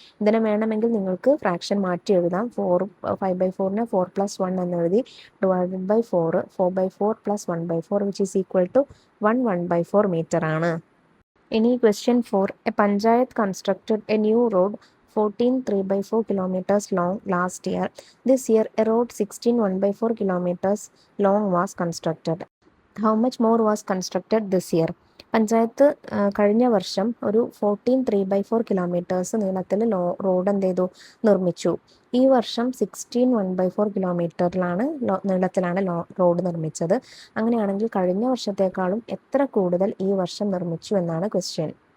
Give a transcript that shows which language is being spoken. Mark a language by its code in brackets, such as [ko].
[ml] ഇതിനെ വേണമെങ്കിൽ നിങ്ങൾക്ക് ഫ്രാക്ഷൻ മാറ്റി എഴുതാം. 5/4-നെ 4 + 1 എന്ന് എഴുതി divided by 4/4 plus 1/4 [en] which is equal to [ml] 1 1/4 metre ആണ്. ഇനി question 4, [en] A panchayat constructed a new road 14 3/4 kilometers long last year. This year a road 16 1/4 kilometers long was constructed. How much more was constructed this year? [ml] Panchayat കഴിഞ്ഞ വർഷം ഒരു 14 3/4 kilometres നീളത്തിൽ road എന്ത് ചെയ്തു? നിർമ്മിച്ചു. ഈ വർഷം 16 1/4 കിലോമീറ്ററിലാണ് നീളത്തിലാണ് റോഡ് നിർമ്മിച്ചത്. അങ്ങനെയാണെങ്കിൽ കഴിഞ്ഞ വർഷത്തേക്കാളും എത്ര കൂടുതൽ ഈ വർഷം നിർമ്മിച്ചു എന്നാണ് ക്വസ്റ്റ്യൻ.